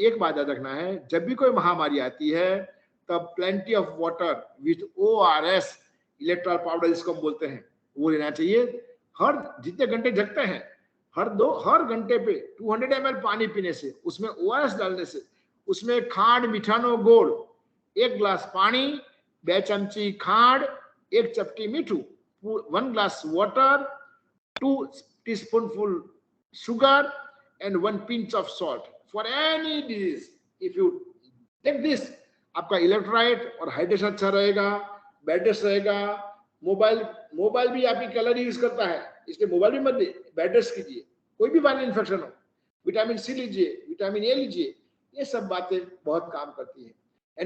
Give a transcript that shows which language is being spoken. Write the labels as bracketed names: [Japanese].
[Hindi] एक बात याद रखना है, जब भी कोई महामारी आती है तब plenty of water with ORS, Electral powder जिसको हम बोलते हैं, वो लेना चाहिए। हर जितने घंटे जगते हैं, हर घंटे पे 200 ml पानी पीने से, उसमें ORS डालने से, उसमें [Gujarati] खांड, मिठानो, गोड़, [Hindi] 1 गिलास पानी, [English] 2 [Gujarati] चमची खांड, 1 चपटी मीठू, [English] 1 glass water, 2 teaspoonful sugar and 1 pinch of salt for any disease. If you take this, [Hindi] आपका इलेक्ट्रोलाइट और हाइड्रेशन अच्छा रहेगा, बेड रेस्ट रहेगा। मोबाइल भी आपकी कैलोरी यूज करता है, इसलिए मोबाइल भी मत लीजिए, बेड रेस्ट कीजिए। कोई भी वायरल इन्फेक्शन हो, विटामिन सी लीजिए, विटामिन ए लीजिए, ये सब बातें बहुत काम करती है।